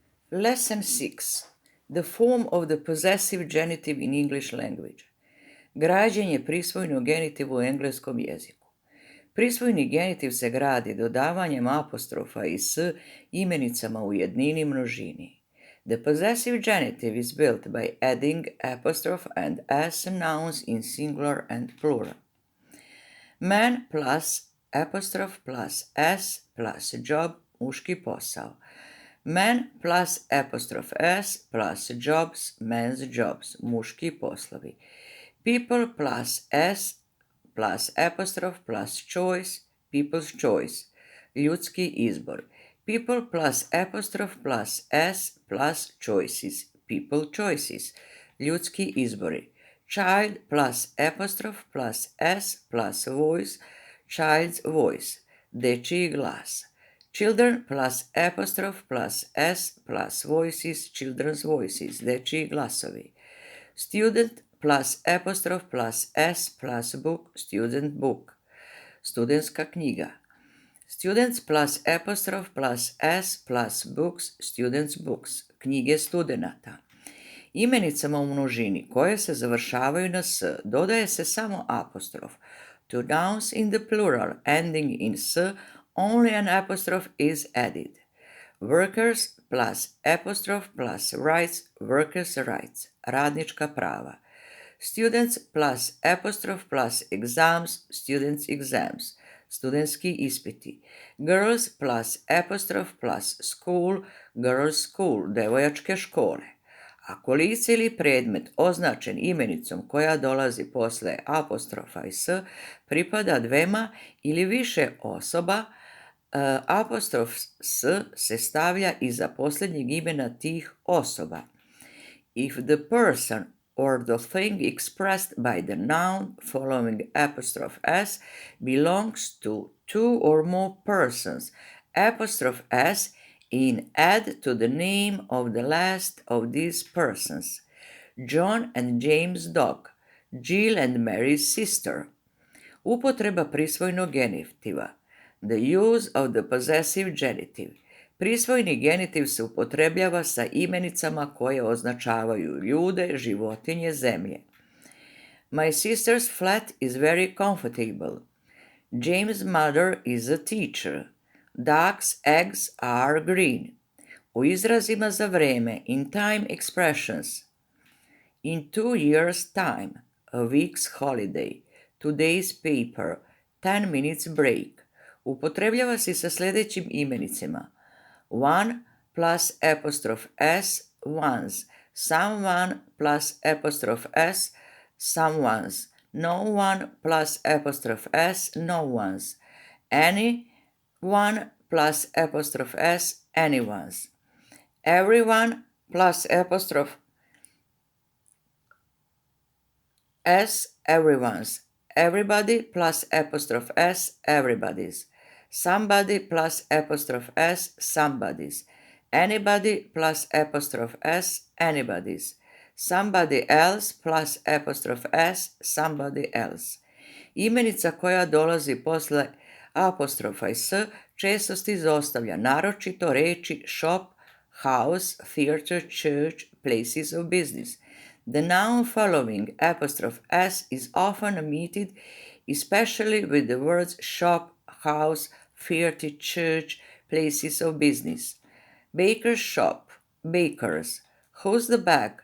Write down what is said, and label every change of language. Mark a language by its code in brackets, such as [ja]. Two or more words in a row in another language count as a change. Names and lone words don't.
[en] Lesson 6. The form of the possessive genitive in English language. [sr] Građenje prisvojnog genitiva u engleskom jeziku. Prisvojni genitiv se gradi dodavanjem apostrofa i s imenicama u jednini množini. [en] The possessive genitive is built by adding apostrophe and s nouns in singular and plural. Man plus apostrophe plus s plus job, [sr] muški posao. [en] Man plus apostrophe s plus jobs, men's jobs, [sr] muški poslovi. [en] People plus s plus apostrophe plus choice, people's choice, [sr] ljudski izbor. [en] People plus apostrophe plus s plus choices, people choices, [sr] ljudski izbori. [en] Child plus apostrophe plus s plus voice, child's voice, [sr] dečiji glas. [en] Children plus apostrophe plus s plus voices, children's voices, [sr] dečiji glasovi. [en] Student plus apostrophe plus s plus book, student book, [sr] studentska knjiga. [en] Students plus apostrophe plus s plus books, students books, [sr] knjige studenata. Imenicama u množini koje se završavaju na s dodaje se samo apostrof. [en] To nouns in the plural ending in s, only an apostrophe is added. Workers plus apostrophe plus rights, workers' rights, [sr] radnička prava. [en] Students plus apostrophe plus exams, students' exams, [sr] studentski ispiti. [en] Girls plus apostrophe plus school, girls' school, [sr] devojačke škole. Ako lice ili predmet označen imenicom koja dolazi posle apostrofa i s pripada dvema ili više osoba, apostrof s se stavlja iza posljednjeg imena tih osoba. [en] If the person or the thing expressed by the noun following apostrophe s belongs to two or more persons, apostrophe s in add to the name of the last of these persons. John and James' dog, Jill and Mary's sister. [sr] Upotreba prisvojnog genitiva. [en] The use of the possessive genitive. [sr] Prisvojni genitiv se upotrebljava sa imenicama koje označavaju ljude, životinje, zemlje. [en] My sister's flat is very comfortable. James' mother is a teacher. Duck's eggs are green. [sr] U izrazima za vreme, [en] in time expressions. In 2 years' time, a week's holiday, today's paper, 10 minutes break. [sr] Upotrebljava se sa sljedećim imenicima. [en] One plus apostrophe s, one's. Someone plus apostrophe s, someone's. No one plus apostrophe s, no one's. Anyone plus apostrophe s, anyone's. Everyone plus apostrophe s, everyone's. Everybody plus apostrophe s, everybody's. Somebody plus apostrophe s, somebody's. Anybody plus apostrophe s, anybody's. Somebody else plus apostrophe s, somebody else. [sr] Imenica koja dolazi posle apostrofa i s često se izostavlja, naročito reči [en] shop, house, theater, church, places of business. The noun following apostrophe s is often omitted, especially with the words shop, house, theater, church, places of business. Baker's shop, baker's. Who's the bag?